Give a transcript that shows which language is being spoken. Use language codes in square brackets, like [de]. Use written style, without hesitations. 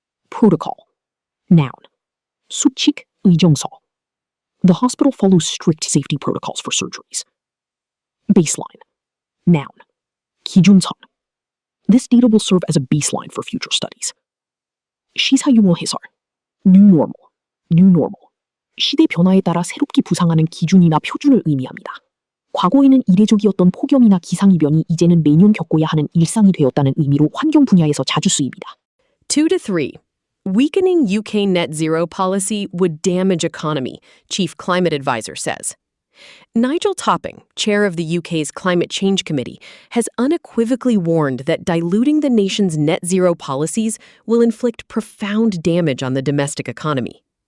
[en] Protocol. Noun. [ko] 수칙, 의정서. [en] The hospital follows strict safety protocols for surgeries. Baseline. Noun. [ko] 기준선. [en] This data will serve as a baseline for future studies. [ko] 시사용어 해설. [en] New normal. New normal. [ko] 시대 변화에 따라 새롭게 부상하는 기준이나 표준을 의미합니다. 과거에는 이례적이었던 폭염이나 기상이변이 이제는 매년 겪어야 하는 일상이 되었다는 의미로 환경 분야에서 자주 쓰입니다. [en] 2-3. Weakening UK net zero policy would damage economy, Chief Climate Advisor says. Nigel Topping, chair of the UK's Climate Change Committee, has unequivocally warned that diluting the nation's net zero policies will inflict profound damage on the domestic economy.